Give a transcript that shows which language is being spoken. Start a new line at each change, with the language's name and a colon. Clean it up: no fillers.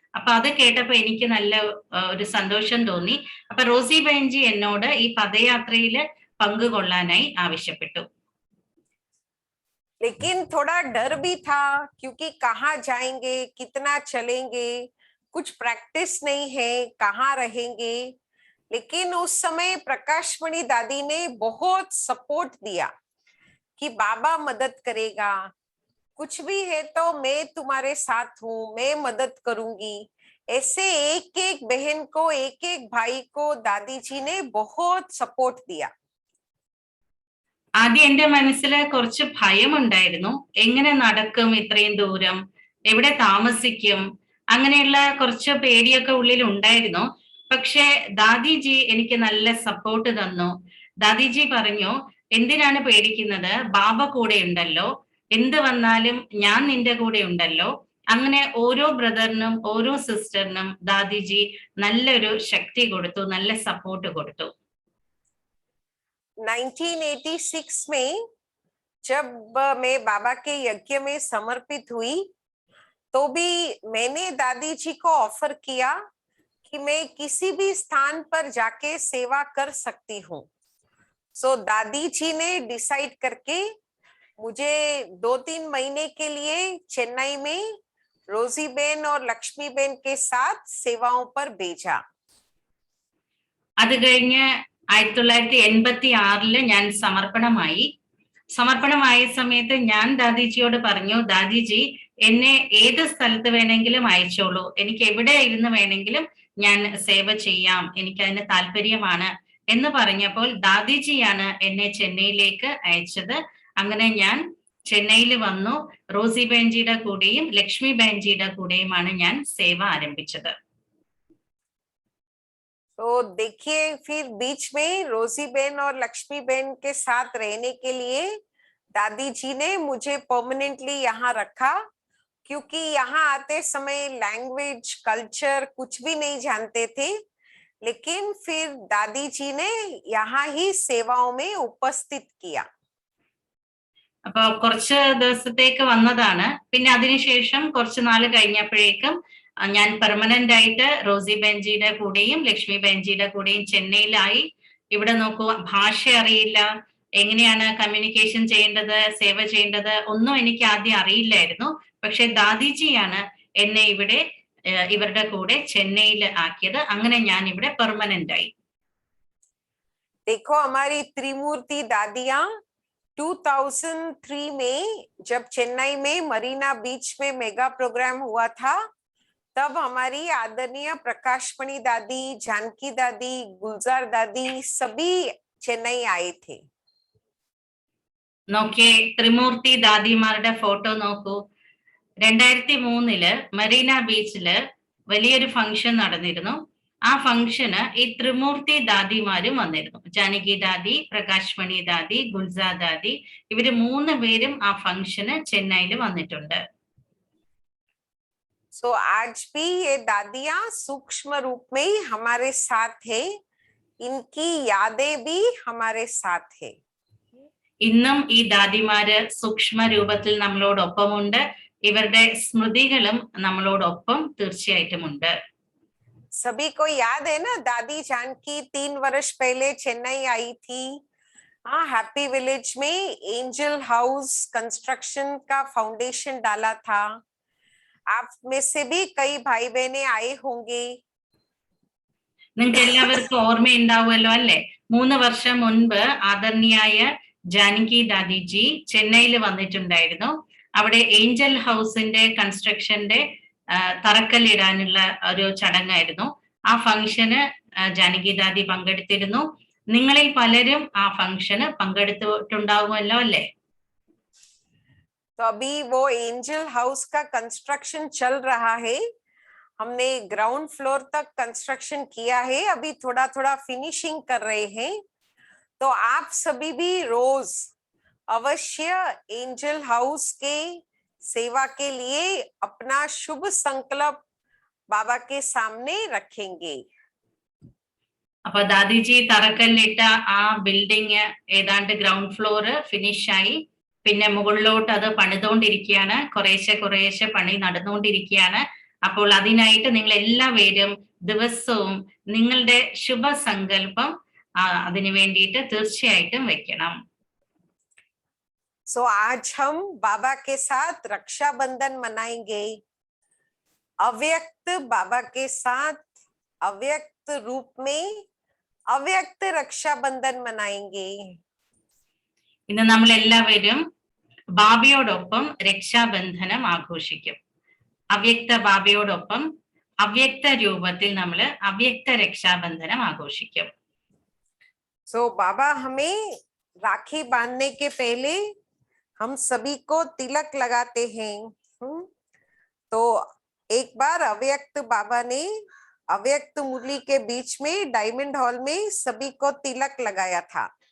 Malayalam: അപ്പൊ അത് കേട്ടപ്പോ എനിക്ക് നല്ല ഒരു സന്തോഷം തോന്നി. അപ്പൊ റോസി ബെൻജി എന്നോട് ഈ പദയാത്രയിൽ പങ്കുകൊള്ളാനായി ആവശ്യപ്പെട്ടു.
Hindi: लेकिन थोड़ा डर भी था, क्योंकि कहाँ जाएंगे, कितना चलेंगे, कुछ प्रैक्टिस नहीं है, कहाँ रहेंगे. लेकिन उस समय प्रकाशमणि दादी ने बहुत सपोर्ट दिया कि बाबा मदद करेगा, कुछ भी है तो मैं तुम्हारे साथ हूँ, मैं मदद करूंगी. ऐसे एक एक बहन को, एक एक भाई को दादी जी ने बहुत सपोर्ट दिया.
Malayalam: ആദ്യം എന്റെ മനസ്സിൽ കുറച്ച് ഭയമുണ്ടായിരുന്നു. എങ്ങനെ നടക്കും ഇത്രയും ദൂരം, എവിടെ താമസിക്കും, അങ്ങനെയുള്ള കുറച്ച് പേടിയൊക്കെ ഉള്ളിൽ ഉണ്ടായിരുന്നു. പക്ഷെ ദാദിജി എനിക്ക് നല്ല സപ്പോർട്ട് തന്നു. ദാദിജി പറഞ്ഞു, എന്തിനാണ് പേടിക്കുന്നത്, ബാബ കൂടെ ഉണ്ടല്ലോ, എന്ത് വന്നാലും ഞാൻ നിന്റെ കൂടെ ഉണ്ടല്ലോ. അങ്ങനെ ഓരോ ബ്രദറിനും ഓരോ സിസ്റ്ററിനും ദാദിജി നല്ലൊരു ശക്തി കൊടുത്തു, നല്ല സപ്പോർട്ട് കൊടുത്തു.
Hindi: 1986 में जब मैं बाबा के यज्ञ में समर्पित हुई, तो भी मैंने दादी जी को ऑफर किया कि मैं किसी भी स्थान पर जाके सेवा कर सकती हूँ. सो दादी जी ने डिसाइड करके मुझे 2-3 महीने के लिए चेन्नई में रोजी बेन और लक्ष्मी बेन के साथ सेवाओं पर भेजा.
Malayalam: അത് കഴിഞ്ഞ് 1986 ഞാൻ സമർപ്പണമായ സമയത്ത് ഞാൻ ദാദിജിയോട് പറഞ്ഞു, ദാദിജി എന്നെ ഏത് സ്ഥലത്ത് വേണമെങ്കിലും അയച്ചോളൂ, എനിക്ക് എവിടെ ഇരുന്ന് വേണമെങ്കിലും ഞാൻ സേവ ചെയ്യാം, എനിക്കതിന് താല്പര്യമാണ് എന്ന് പറഞ്ഞപ്പോൾ ദാദിജിയാണ് എന്നെ ചെന്നൈയിലേക്ക് അയച്ചത്. അങ്ങനെ ഞാൻ ചെന്നൈയിൽ വന്നു. റോസി ബെൻജിയുടെ കൂടെയും ലക്ഷ്മി ബെൻജിയുടെ കൂടെയുമാണ് ഞാൻ സേവ ആരംഭിച്ചത്.
Hindi: तो देखिए, फिर बीच में रोजी बेन और लक्ष्मी बेन के साथ रहने के लिए दादी जी ने मुझे परमानेंटली यहाँ रखा, क्योंकि यहाँ आते समय लैंग्वेज, कल्चर कुछ भी नहीं जानते थे. लेकिन फिर दादी जी ने यहाँ ही सेवाओं में उपस्थित किया.
Malayalam: അപ്പൊ കുറച്ച് ദിവസത്തേക്ക് വന്നതാണ്. പിന്നെ അതിനുശേഷം കുറച്ച് നാൾ കഴിഞ്ഞപ്പോഴേക്കും ഞാൻ പെർമനന്റ് ആയിട്ട് റോസി ബെൻജിയുടെ കൂടെയും ലക്ഷ്മി ബെൻജിയുടെ കൂടെയും ചെന്നൈയിലായി. ഇവിടെ നോക്കൂ, ഭാഷ അറിയില്ല, എങ്ങനെയാണ് കമ്മ്യൂണിക്കേഷൻ ചെയ്യേണ്ടത്, സേവ ചെയ്യേണ്ടത് ഒന്നും എനിക്ക് ആദ്യം അറിയില്ലായിരുന്നു. പക്ഷെ ദാദിജിയാണ് എന്നെ ഇവിടെ ഇവരുടെ കൂടെ ചെന്നൈയിൽ ആക്കിയത്. അങ്ങനെ ഞാൻ ഇവിടെ പെർമനന്റ് ആയി.
Hindi: देखो हमारी त्रिमूर्ति दादियां 2003 में जब चेन्नई में मरीना बीच में मेगा प्रोग्राम हुआ था, तब हमारी आदरणीय प्रकाशमणि दादी, जानकी दादी, गुलजार दादी सभी चेन्नई आए थे.
Malayalam: നോക്കിയേ, ത്രിമൂർത്തി ദാദിമാരുടെ ഫോട്ടോ നോക്കൂ. 2003 മറീന ബീച്ചില് വലിയൊരു ഫംഗ്ഷൻ നടന്നിരുന്നു. ആ ഫംഗ്ഷന് ഈ ത്രിമൂർത്തി ദാദിമാരും വന്നിരുന്നു. ജാനകി ദാദി, പ്രകാശ്മണി ദാദി, ഗുൽസാ ദാദി, ഇവര് 3 പേരും ആ ഫംഗ്ഷന് ചെന്നൈയിൽ വന്നിട്ടുണ്ട്.
Hindi: सो आज भी ये दादियां सूक्ष्म रूप में ही हमारे साथ है. इनकी यादें भी हमारे साथ है.
Malayalam: ഇന്നും ഈ ദാദിമാര് സൂക്ഷ്മ രൂപത്തിൽ നമ്മളോടൊപ്പമുണ്ട്. ഇവരുടെ സ്മൃതികളും നമ്മളോടൊപ്പം തീർച്ചയായിട്ടും ഉണ്ട്.
Hindi: सभी को याद है ना, दादी जानकी 3 वर्ष पहले चेन्नई आई थी. हाँ, हैप्पी विलेज में एंजल हाउस कंस्ट्रक्शन का फाउंडेशन डाला था. आप में से भी कई भाई बहने आए होंगे.
Malayalam: നിങ്ങൾക്ക് എല്ലാവർക്കും ഓർമ്മയുണ്ടാവുമല്ലോ അല്ലെ? 3 വർഷം മുൻപ് ആദരണീയായ ജാനകി ദാദിജി ചെന്നൈയിൽ വന്നിട്ടുണ്ടായിരുന്നു. അവിടെ ഏഞ്ചൽ ഹൗസിന്റെ കൺസ്ട്രക്ഷന്റെ തറക്കല്ലിടാനുള്ള ഒരു ചടങ്ങായിരുന്നു. ആ ഫംഗ്ഷന് ജാനകി ദാദി പങ്കെടുത്തിരുന്നു. നിങ്ങളിൽ പലരും ആ ഫംഗ്ഷന് പങ്കെടുത്തിട്ടുണ്ടാവുമല്ലോ അല്ലെ?
Hindi: तो अभी वो एंजल हाउस का कंस्ट्रक्शन चल रहा है. हमने ग्राउंड फ्लोर तक कंस्ट्रक्शन किया है, अभी थोड़ा थोड़ा फिनिशिंग कर रहे हैं. तो आप सभी भी रोज अवश्य एंजल हाउस के सेवा के लिए अपना शुभ संकल्प बाबा के सामने रखेंगे.
Malayalam: അപ്പൊ ദാദിജി തറക്കല്ലിട്ട ആ ബിൽഡിംഗ് ഏതാണ്ട് ഗ്രൗണ്ട് ഫ്ലോർ ഫിനിഷ് ആയി. പിന്നെ മുകളിലോട്ട് അത് പണിതുകൊണ്ടിരിക്കുകയാണ്. കുറേശ്ശെ പണി നടന്നുകൊണ്ടിരിക്കുകയാണ്. അപ്പോൾ അതിനായിട്ട് നിങ്ങൾ എല്ലാവരും ദിവസവും നിങ്ങളുടെ ശുഭസങ്കല്പം അതിനു വേണ്ടിയിട്ട് തീർച്ചയായിട്ടും വെക്കണം.
Hindi: सो आज हम बाबा के साथ रक्षाबंधन मनाएंगे. अव्यक्त बाबा के साथ अव्यक्त रूप में अव्यक्त रक्षाबंधन मनाएंगे.
Malayalam: ഇന്ന് നമ്മൾ എല്ലാവരും ബാബയോടൊപ്പം രക്ഷാബന്ധനം ആഘോഷിക്കും. അവ്യക്ത ബാബയോടൊപ്പം അവ്യക്ത രൂപത്തിൽ നമ്മൾ അവ്യക്ത രക്ഷാബന്ധനം ആഘോഷിക്കും.
Hindi: सो बाबा हमें राखी बांधने के पहले हम सभी को तिलक लगाते हैं. तो एक बार अव्यक्त बाबा ने अव्यक्त मुरली के बीच में डायमंड हॉल में सभी को तिलक लगाया था.